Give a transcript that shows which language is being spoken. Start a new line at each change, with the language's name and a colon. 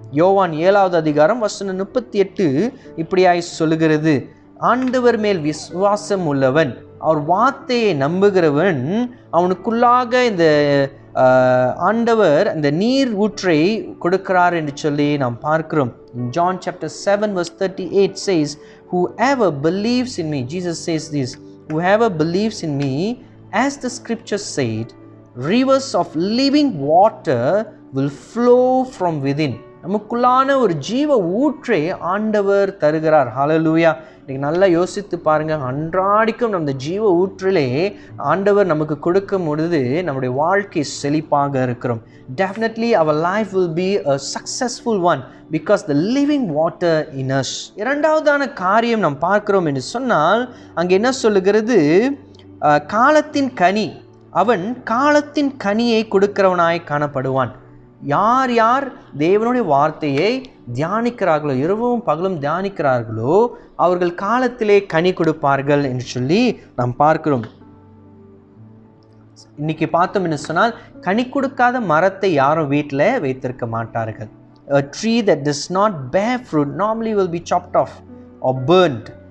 Tamil: யோவான் 7வது அதிகாரம் வசனம் 38 இப்படியாய் சொல்லுகிறது, ஆண்டவர் மேல் விசுவாசம் உள்ளவன், அவர் வார்த்தையை நம்புகிறவன், அவனுக்குள்ளாக இந்த ஆண்டவர் அந்த நீர் ஊற்றை கொடுக்கிறார் என்று சொல்லி நாம் பார்க்கிறோம்.
English: John chapter 7 verse 38 says, "Whoever believes in me," Jesus says this, "whoever believes in me, as the scripture said, rivers of living water will flow from within."
Tamil: நமக்குள்ளான ஒரு ஜீவ ஊற்றை ஆண்டவர் தருகிறார். ஹல்லேலூயா. இன்னைக்கு நல்லா யோசித்து பாருங்க, அன்றாடிக்கும் நம்ம ஜீவ ஊற்றிலே ஆண்டவர் நமக்கு கொடுக்கும் பொழுது நம்முடைய வாழ்க்கை செழிப்பாக இருக்கிறோம்.
English: Definitely our life will be a successful one because the living water in us.
Tamil: இரண்டாவதான காரியம் நாம் பார்க்கிறோம் என்று சொன்னால் அங்கே என்ன சொல்லுகிறது, காலத்தின் கனி, அவன் காலத்தின் கனியை கொடுக்கிறவனாய் காணப்படுவான். யார் யார் தேவனுடைய வார்த்தையை தியானிக்கிறார்களோ, இரவும் பகலும் தியானிக்கிறார்களோ, அவர்கள் காலத்திலே கனி கொடுப்பார்கள் என்று சொல்லி நாம் பார்க்கிறோம். இன்னைக்கு பார்த்தோம் என்று சொன்னால் கனி கொடுக்காத மரத்தை யாரும் வீட்டில் வைத்திருக்க மாட்டார்கள்.
English: A tree that does not bear fruit normally will be chopped off or burnt.